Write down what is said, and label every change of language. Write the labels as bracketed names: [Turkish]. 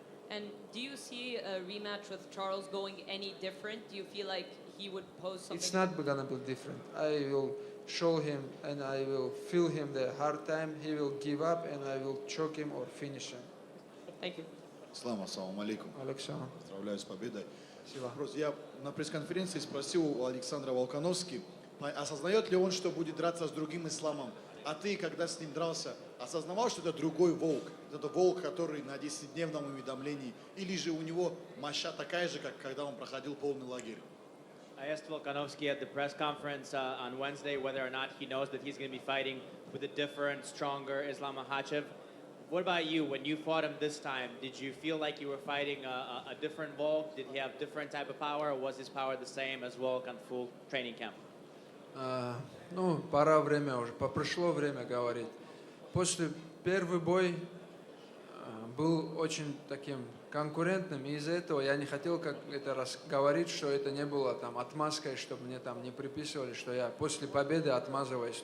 [English] And do you see a rematch with Charles going any different? Do you feel like he would pose something? It's not gonna be different. I will show him and I will feel him the hard time. He will give up and I will choke him or finish him. Thank you. [Russian] Слава, ассаламу алейкум. Александр. Поздравляю с победой. Спасибо. Вопрос. Я на пресс-конференции спросил у Александра Волконовски, осознает ли он, что будет драться с другим исламом. А ты, когда с ним дрался, осознавал, что это другой волк? Это волк, который на 10-дневном уведомлении? Или же у него моща такая же, как когда он проходил полный лагерь? [English] I asked Volkanovski at the press conference on Wednesday whether or not he knows that he's going to be fighting with a different, stronger Islam Makhachev. What about you? When you fought him this time, did you feel like you were fighting a different Volk? Did he have different type of power, or was his power the same as Volk on full training camp? [Russian] Ну, пора время уже, пришло время говорить. После первый бой был очень таким конкурентным, и из-за этого я не хотел как это говорить, что это не было там отмазкой, чтобы мне там не приписывали, что я после победы отмазываюсь.